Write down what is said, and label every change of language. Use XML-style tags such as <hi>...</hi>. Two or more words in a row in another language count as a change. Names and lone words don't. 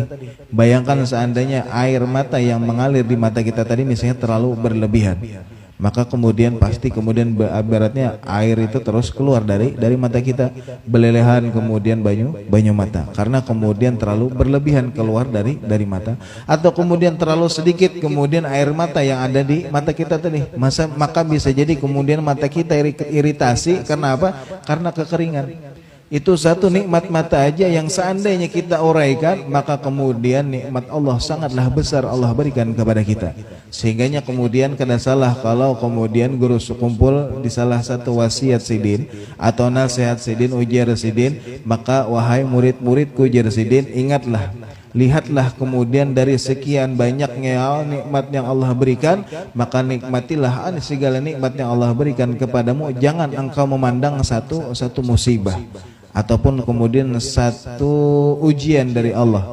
<id>Bayangkan seandainya air mata yang mengalir di mata kita tadi misalnya terlalu berlebihan, maka kemudian pasti kemudian ibaratnya air itu terus keluar dari mata kita, belelehan kemudian</id> <bjn>banyu mata,</bjn> <id>karena kemudian terlalu berlebihan keluar dari mata, atau kemudian terlalu sedikit kemudian air mata yang ada di mata kita tadi, maka bisa jadi kemudian mata kita iritasi. Karena apa? Karena kekeringan. Itu satu nikmat mata aja yang seandainya kita uraikan, maka kemudian nikmat Allah sangatlah besar Allah berikan kepada kita. Sehingganya kemudian kena salah kalau kemudian guru sekumpul di salah satu wasiat sidin atau nasihat sidin,</id> <bjn>ujar sidin,</bjn> <id>maka wahai murid-muridku,</id> <bjn>ujar sidin,</bjn> <id>ingatlah, lihatlah kemudian dari sekian banyaknya nikmat yang Allah berikan, maka nikmatilah segala nikmat yang Allah berikan kepadamu. Jangan engkau memandang satu musibah ataupun kemudian satu ujian dari Allah.</id>